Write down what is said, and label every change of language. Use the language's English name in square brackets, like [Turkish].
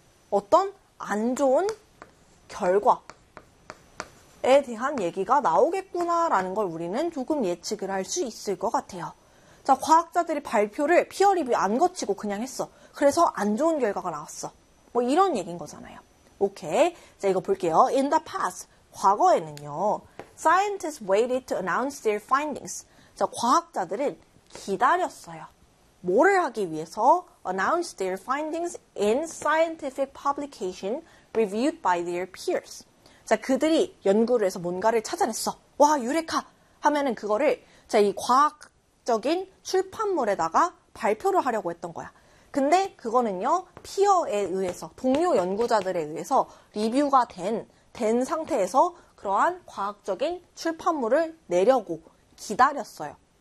[Korean] 어떤 안 좋은 결과에 대한 얘기가 나오겠구나라는 걸 우리는 조금 예측을 할수 있을 것 같아요. 자, 과학자들이 발표를 피어리뷰 안 거치고 그냥 했어. 그래서 안 좋은 결과가 나왔어. 뭐 이런 얘기인 거잖아요. 오케이. 자, 이거 볼게요. [English] In the past, [Korean] 과거에는요, [English] Scientists waited to announce their findings. [Korean] 자, 과학자들은 기다렸어요. 뭐를 하기 위해서? [English] Announce their findings in scientific publication reviewed by their peers. [Korean] 자, 그들이 연구를 해서 뭔가를 찾아냈어. 와, 유레카! 하면은 그거를 자, 이 과학적인 출판물에다가 발표를 하려고 했던 거야. 근데 그거는요, 피어에 의해서, 동료 연구자들에 의해서 리뷰가 된 상태에서 그러한 과학적인 출판물을 내려고 기다렸어요.